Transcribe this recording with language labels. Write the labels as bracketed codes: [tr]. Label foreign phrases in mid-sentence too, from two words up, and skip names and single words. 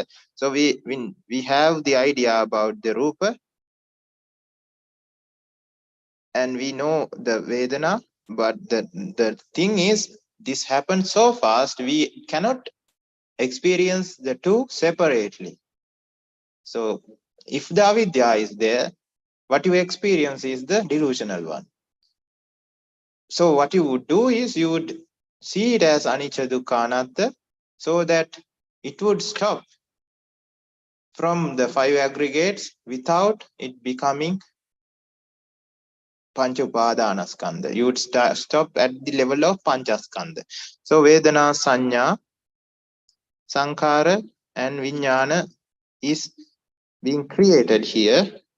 [en] So we have the idea about the Rupa, and we know the Vedana, but the thing is, this happens so fast, we cannot experience the two separately. So if the avidya is there, what you experience is the delusional one. So what you would do is you would see it as [pi] anicca, dukkha, anatta, [en] so that it would stop from the five aggregates without it becoming [pi] Panca Upadanakkhandha. [en] You would stop at the level of Pancakkandha. So [pi] Vedana, Sanya, Sankara [en] and Vijnana is being created here.